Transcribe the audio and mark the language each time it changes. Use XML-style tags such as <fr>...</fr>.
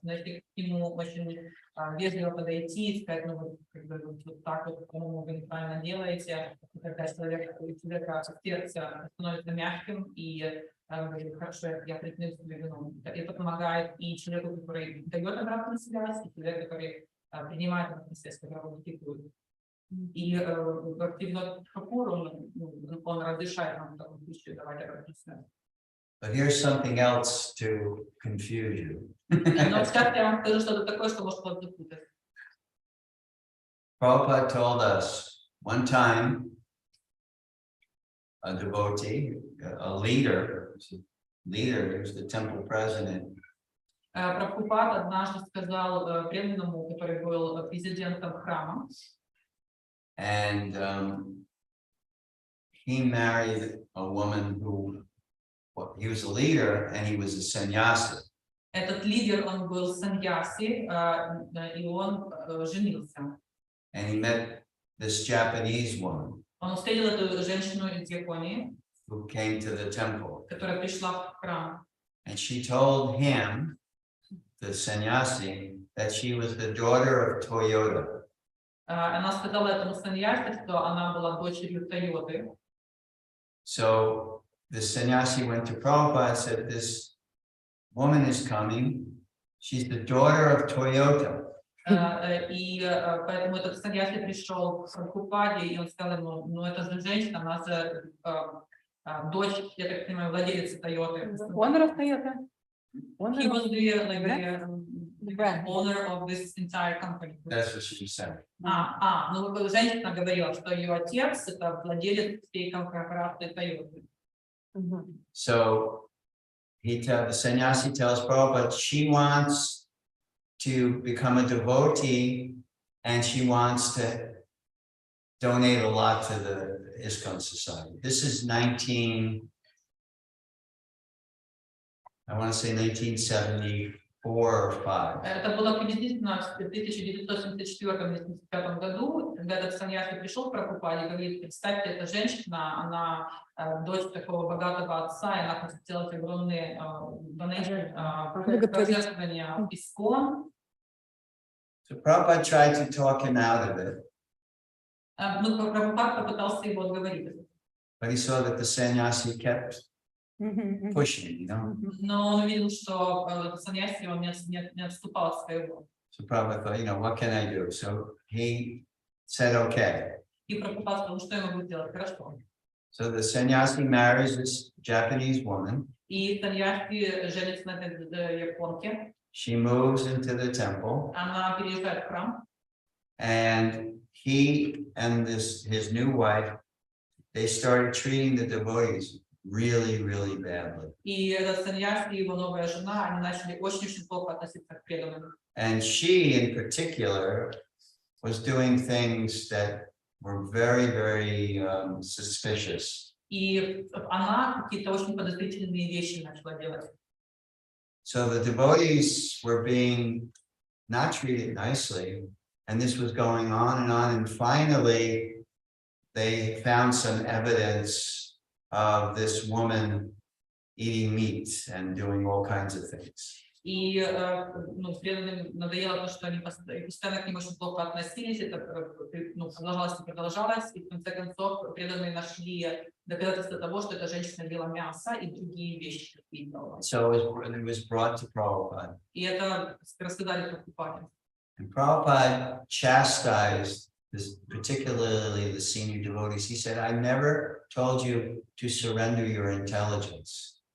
<ru>Но если к нему очень вежливо подойти и сказать, вот так вот, по-моему, вы неправильно делаете, тогда человека сердце становится мягким и говорит, хорошо, я признаю себе вину. Это помогает и человеку, который дает обратную связь, и человеку, который принимает этот процесс, который его критикует. И Бхактивинода Тхакур, он разрешает нам в таком случае давать обратную связь.</ru> <en>But here's something else to confuse you.</en> <ru>Но сейчас я вам скажу что-то такое, что может вас запутать.</ru> <en>Prabhupada told us one time, a devotee, a leader, he was the temple president.</en> <ru>Прабхупад однажды сказал преданному, который был президентом храма,</ru> <en>and he married a woman who, he was a leader and he was a sannyasi.</en> <ru>Этот лидер, он был саньяси, и он женился.</ru> <en>And he met this Japanese woman.</en> <ru>Он встретил эту женщину из Японии,</ru> <en>who came to the temple.</en> <ru>которая пришла в храм.</ru> <en>And she told him, the sannyasi, that she was the daughter of Toyota.</en> <ru>Она сказала этому саньяси, что она была дочерью Тойоты.</ru> <en>So the sannyasi went to Prabhupada and said, this woman is coming. She's the daughter of Toyota.</en> <ru>И поэтому этот саньяси пришел к Прабхупаде, и он сказал ему, это же женщина, она же дочь, я так понимаю, владелицы Тойоты.</ru> <en>Owner of Toyota? He was the owner of this entire company. That's what she said.</en> <ru>Ну женщина говорила, что ее отец это владелец всей корпорации Toyota.</ru> <en>So the sannyasi tells Prabhupada she wants to become a devotee and she wants to donate a lot to the ISKCON society. This is 1974 or 5.</en> <ru>Это было приблизительно в 1974-1975 году, когда этот саньяси пришел к Прабхупаде и говорит, представьте, эта женщина, она дочь такого богатого отца, и она хочет сделать огромные пожертвования в ISKCON.</ru> <en>So Prabhupada tried to talk him out of it.</en> <ru>Ну, Прабхупад попытался его отговорить.</ru> <en>But he saw that the sannyasi kept pushing,</en> <ru>Но он увидел, что саньяси он не отступал от своего.</ru> <en>So Prabhupada thought, what can I do? So he said, okay.</en> <ru>И Прабхупад сказал, что я могу сделать? Хорошо.</ru> <en>So the sannyasi marries this Japanese woman.</en> <ru>И саньяси женится на этой японке.</ru> <en>She moves into the temple.</en> <ru>Она переезжает в храм.</ru> <en>And he and his new wife, they started treating the devotees really, really badly.</en> <ru>И этот саньяси и его новая жена, они начали очень плохо относиться к преданным.</ru> <en>And she, in particular, was doing things that were very, very suspicious.</en> <ru>И она какие-то очень подозрительные вещи начала делать.</ru> <en>So the devotees were being not treated nicely, and this was going on, and finally they found some evidence of this woman eating meat and doing all kinds of things.</en> <ru>И преданным надоело то, что они постоянно к ним очень плохо относились, это продолжалось и продолжалось, и в конце концов преданные нашли доказательства того, что эта женщина ела мясо и другие вещи.</ru> <en>So it was brought to Prabhupada.</en> <ru>И это рассказали Прабхупаде.</ru> <en>And Prabhupada chastised this, particularly the senior devotees. He said, I never told you to surrender your intelligence.</en>